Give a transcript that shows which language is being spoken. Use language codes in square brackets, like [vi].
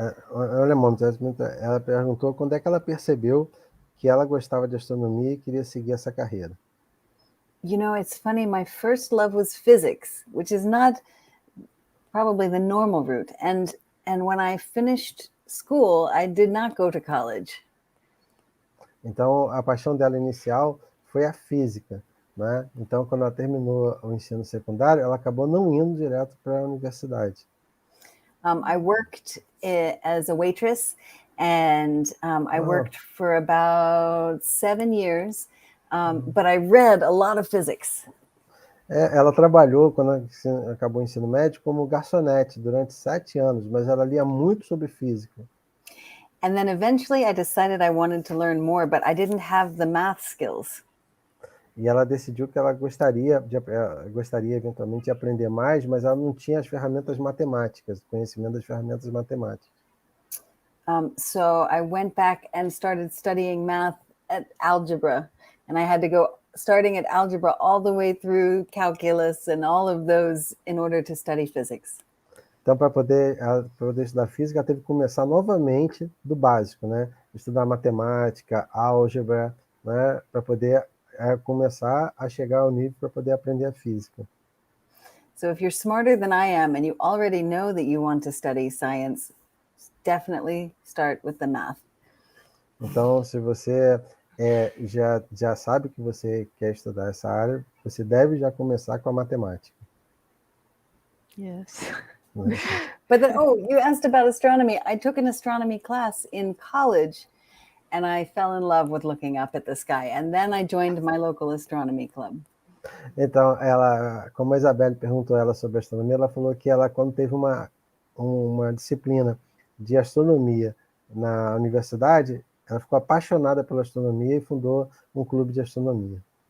[pt] Olha, Mônica, ela perguntou quando é que ela percebeu que ela gostava de astronomia e queria seguir essa carreira. [en] You know, it's funny, my first love was physics, which is not probably the normal route. And when I finished school, I did not go to college. [pt] Então, a paixão dela inicial foi a física, né? Então, quando ela terminou o ensino secundário, ela acabou não indo direto para a universidade. [en] I worked as a waitress, and I worked for about 7 years, but I read a lot of physics. [pt] Ela trabalhou, quando acabou o ensino médio, como garçonete durante 7 anos, mas ela lia muito sobre física. [en] And then eventually I decided I wanted to learn more, but I didn't have the math skills. [pt] E ela decidiu que ela gostaria eventualmente de aprender mais, mas ela não tinha as ferramentas matemáticas, conhecimento das ferramentas matemáticas. [en] So I went back and started studying math at algebra, and I had to go starting at algebra all the way through calculus and all of those in order to study physics. [pt] Então, para poder estudar física, ela teve que começar novamente do básico, né? Estudar matemática, álgebra, né? Para poder começar a chegar ao nível para poder aprender a física. [en] So if you're smarter than I am and you already know that you want to study science, definitely start with the math. [pt] Então, se você já sabe que você quer estudar essa área, você deve já começar com a matemática. [en] Yes. But then, you asked about astronomy. I took an astronomy class in college, and I fell in love with looking up at the sky. And then I joined my local astronomy club. [pt] Então, como a Isabelle perguntou ela sobre astronomia, ela falou que ela, quando teve uma disciplina de astronomia na universidade, ela ficou apaixonada pela astronomia e fundou um clube de astronomia.